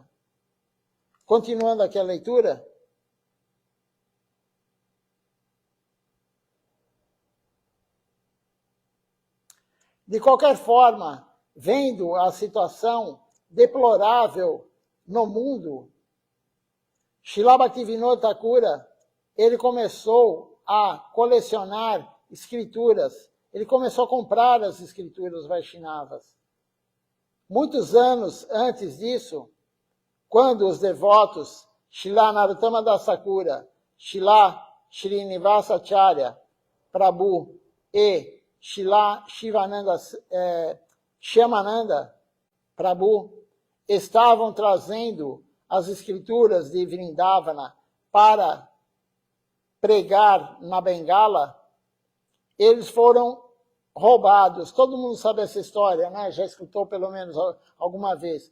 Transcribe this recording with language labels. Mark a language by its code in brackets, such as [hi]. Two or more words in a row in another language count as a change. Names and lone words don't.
[pt] Continuando aqui a leitura. De qualquer forma, vendo a situação deplorável no mundo, Srila Bhaktivinoda Thakura, ele começou a colecionar escrituras. Ele começou a comprar as escrituras Vaishnavas. Muitos anos antes disso, quando os devotos Srila Narottama Das Thakura, Srila Srinivasacharya, Prabhu e Shyamananda Prabhu estavam trazendo as escrituras de Vrindavana para pregar na Bengala, eles foram roubados. Todo mundo sabe essa história, né? Já escutou pelo menos alguma vez.